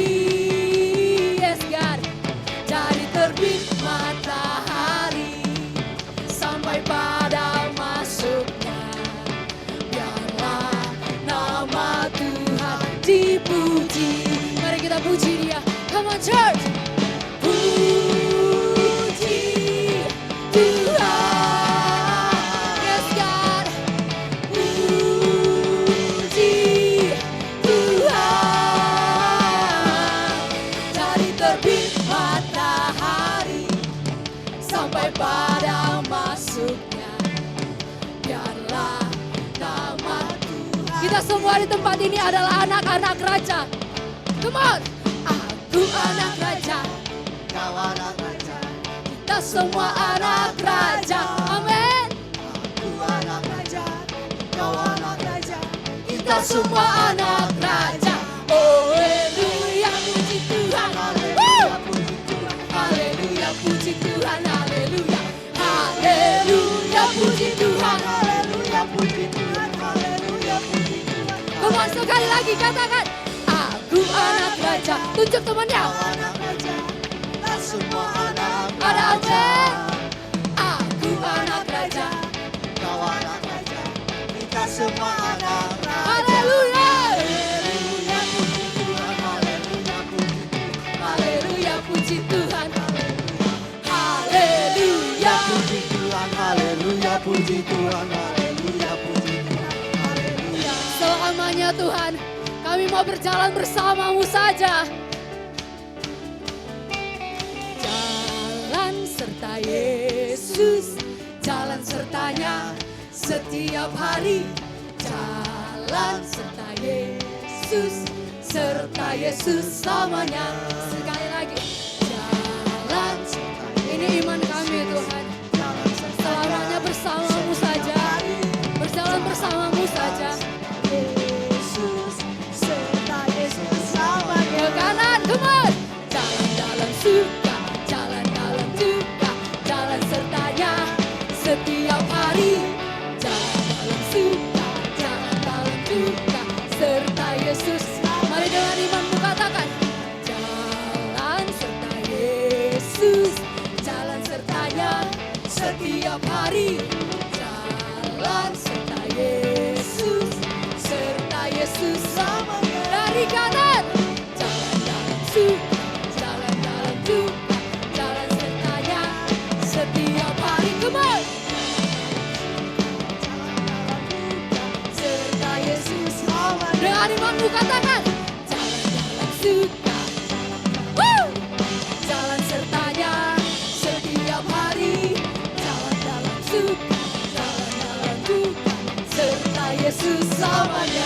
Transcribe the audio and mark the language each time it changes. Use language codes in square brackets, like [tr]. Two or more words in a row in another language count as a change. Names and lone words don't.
[en] Yes God. [id] Dari terbit matahari sampai pada masuknya, biarlah nama Tuhan dipuji. Mari kita puji Dia. [en] Come on church. [id] Puji Tuhan. [en] Yes God. [id] Puji Tuhan. Dari terbit matahari sampai pada masuknya, biarlah nama Tuhan. Kita semua di tempat ini adalah anak-anak raja. [en] Come on. [id] Aku anak raja, Kau anak raja, kita semua anak raja. Amin. aku anak raja, kau anak raja, Kita semua anak raja. Oh, haleluya, puji Tuhan. Woo! puji Tuhan. Haleluya, puji Tuhan. Haleluya. Haleluya, puji Tuhan. Haleluya, puji Tuhan. Haleluya, puji Tuhan. [en] Come on, [id] sekali lagi katakan, aku anak raja. Tunjuk temannya. Kau anak raja, kita semua anak Ada raja. amin. Aku anak raja. Kau anak raja, kita semua anak raja. Haleluya. Haleluya, puji Tuhan. Haleluya, puji Tuhan. Haleluya, puji Tuhan. Haleluya. Puji Tuhan, haleluya, puji Tuhan, haleluya, puji Tuhan, haleluya. Selamanya Tuhan, kami mau berjalan bersamamu saja. Jalan serta Yesus, jalan sertanya setiap hari. Jalan serta Yesus, serta Yesus selamanya. Sekali lagi, jalan serta. Ini iman kami Tuhan. Selamanya bersamamu saja, berjalan bersamamu saja. Yesus, serta Yesus selamanya. Ke kanan, [en] come on. [id] Jalan dalam suka, jalan dalam duka, jalan sertanya setiap hari. Jalan dalam suka, jalan dalam duka, serta Yesus. Mari dengan imanmu katakan, jalan serta Yesus, jalan sertanya setiap hari. Jalan serta Yesus, serta Yesus selamanya. Dari kanan, jalan dalam suka, jalan dalam duka, jalan sertanya setiap hari. [en] Come on. [id] Serta Yesus selamanya. Dengan imanmu katakan, jalan dalam suka, woo! Jalan sertanya setiap hari. Jalan dalam suka, jalan dalam duka, serta Yesus selamanya.